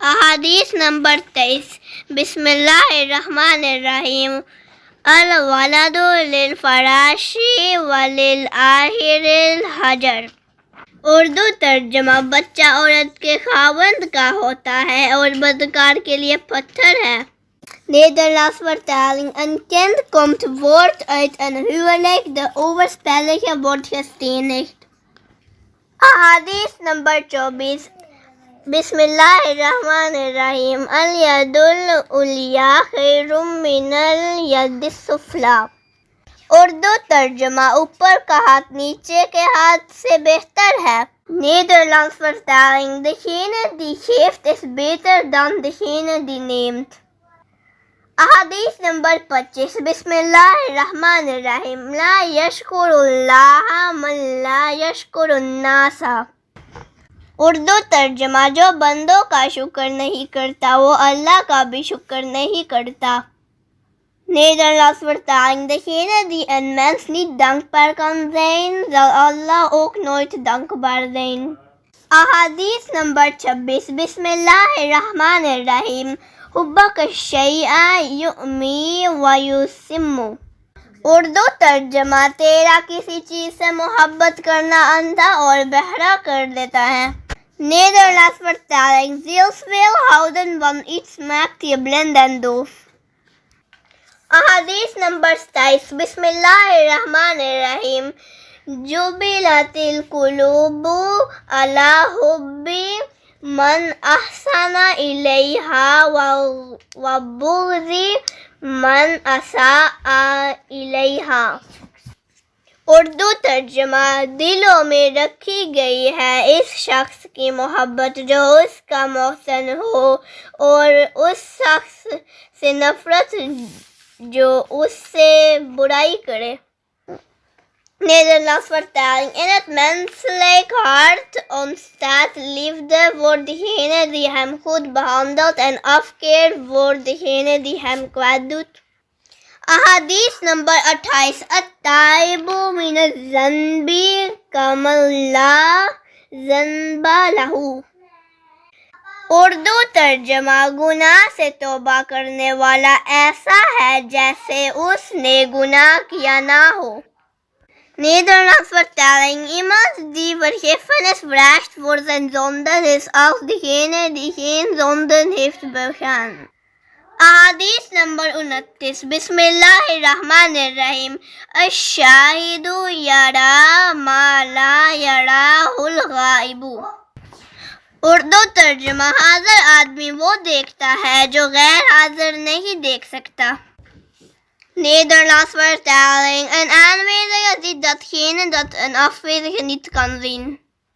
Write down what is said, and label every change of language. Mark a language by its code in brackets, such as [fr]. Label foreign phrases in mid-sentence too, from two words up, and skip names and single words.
[ur] احادیث نمبر 23 [ar] بسم اللہ الرحمن الرحیم الولد للفراش وللآخر الحجر۔ [ur] اردو ترجمہ: بچہ عورت کے خاوند کا ہوتا ہے اور بدکار کے لیے پتھر ہے۔ [nl] Nederlands vertaling. Een kind komt voort uit een huwelijk. De overspellige wordt gestenigd. [ur] احادیث نمبر 24 [ar] بسم اللہ الرحمن الرحیم الید العلیٰ خیر من الید السفلیٰ۔ [ur] اردو ترجمہ: اوپر کا ہاتھ نیچے کے ہاتھ سے بہتر ہے۔ [nl] Nederlands vertaling. Degene die geeft is beter dan degene die neemt۔ [ur] احادیث نمبر 25 [ar] بسم اللہ الرحمن الرحیم لا یشکر اللہ من لا یشکر الناس۔ [ur] اردو ترجمہ: جو بندوں کا شکر نہیں کرتا وہ اللہ کا بھی شکر نہیں کرتا۔ [nl] Nederlands vertaling. Degene die een mens niet dankbaar kan zijn, zal Allah ook nooit dankbaar zijn۔ [ur] احادیث نمبر 26 [ar] بسم اللہ الرحمن الرحیم حبک الشیء یعمی ویسم۔ [ur] اردو ترجمہ: تیرا کسی چیز سے محبت کرنا اندھا اور بہرا کر دیتا ہے۔ [nl] Nederlands vertaling. Ziels wil houden van iets maakt je blind en doof۔ [ur] احادیث نمبر 27 [ar] بسم اللہ الرحمن الرحیم جبلت القلوب علی حب من احسن الیہا وبغض من اساء الیہا۔ [ur] اردو ترجمہ: دلوں میں رکھی گئی ہے اس شخص کی محبت جو اس کا محسن ہو اور اس شخص سے نفرت جو اس سے برائی کرے۔ [nl] Nederlands vertaling. In het menselijk hart ontstaat liefde voor degene die hem goed behandelt en afkeer voor degene die hem kwaad doet۔ [ur] احادیث نمبر 28 [ar] التائب من الذنب کمن لا ذنب لہ۔ [ur] اردو ترجمہ: گناہ سے توبہ کرنے والا ایسا ہے جیسے اس نے گناہ کیا نہ ہو۔ [nl] Nederlands vertaling. Iemand die vergiffenis vraagt voor zijn zonden is als degene die geen zonden heeft begaan۔ [ur] احادیث نمبر 29 [ar] بسم اللہ الرحمن الرحیم الشاہد یری ما لا یریہ الغائب۔ [ur] اردو ترجمہ: حاضر آدمی وہ دیکھتا ہے جو غیر حاضر نہیں دیکھ سکتا۔ [nl] Nederlands vertaling. Een aanwezige ziet datgene dat een afwezige niet kan zien۔